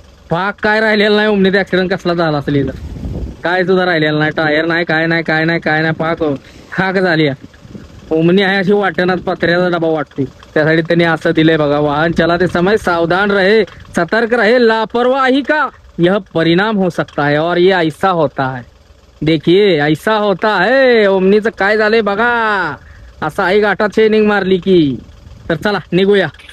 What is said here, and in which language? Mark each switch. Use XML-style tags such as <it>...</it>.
<mr>पाक काय राहिलेला नाही ओमनीचा, ऍक्सिडेंट कसला झाला असेल इथं, काय सुद्धा राहिलेला नाही, टायर नाही काय नाही काय नाही काय नाही, पाक खाक झाली. ओमनी आहे अशी वाटेनात, पत्र्याचा डबा वाटते, त्यासाठी त्यांनी असं दिलंय बघा,</mr> <hi>वाहन चलाते समय सावधान रहे, सतर्क रहे, लापरवाही का यह परिणाम हो सकता है. और ये ऐसा होता है, देखिए ऐसा होता है.</hi> <mr>ओमनीचं काय झालंय बघा, असं आई घाटात शेनिंग मारली की. तर चला निघूया.</mr>